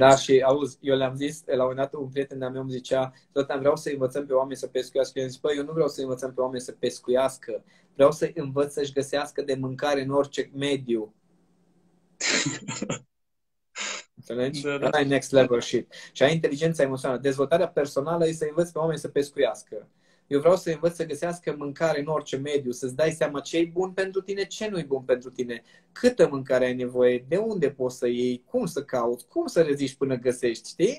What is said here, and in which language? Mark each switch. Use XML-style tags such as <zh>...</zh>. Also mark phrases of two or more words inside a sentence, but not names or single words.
<ro>Da, și auzi, eu le-am zis, la un dat un prieten de-a meu îmi zicea, tot vreau să învățăm pe oameni să pescuiască. Eu am zis, păi, eu nu vreau să învățăm pe oameni să pescuiască, vreau să învăț să-și găsească de mâncare în orice mediu. Înțelegi? Da, da. Ăla e</ro> <en>next level shit.</en> <ro>Și ai inteligența emoțională. Dezvoltarea personală e să învăți pe oameni să pescuiască. Eu vreau să învăț să găsească mâncare în orice mediu, să-ți dai seama ce e bun pentru tine, ce nu e bun pentru tine, câtă mâncare ai nevoie, de unde poți să iei, cum să cauți, cum să reziști până găsești, știi?</ro>